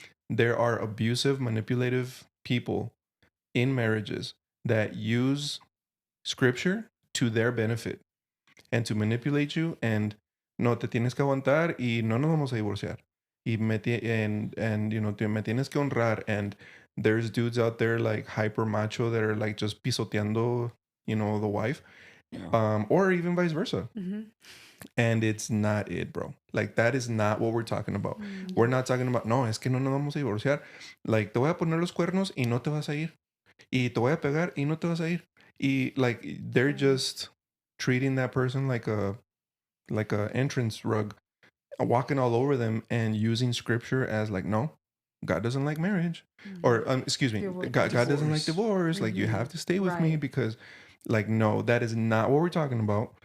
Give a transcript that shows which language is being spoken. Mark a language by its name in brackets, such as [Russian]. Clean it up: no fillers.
[English] There are abusive, manipulative people in marriages that use scripture to their benefit and to manipulate you, and [Spanish] no te tienes que aguantar y no nos vamos a divorciar y [English] and you know [Spanish] me tienes que honrar, [English] and there's dudes out there like hyper macho that are like just pisoteando, you know, the wife, or even vice versa. And it's not it, bro. Like that is not what we're talking about. We're not talking about, [Spanish] no, es que no nos vamos a divorciar. Like te voy a poner los cuernos y no te vas a ir. Y te voy a pegar y no te vas a ir. [English] Y like they're just treating that person like a entrance rug, walking all over them and using scripture as like, no, God doesn't like marriage, Mhm. or excuse me, Divorce. God doesn't like Divorce. divorce. Like, you have to stay with me Right. because, like, no, that is not what we're talking about.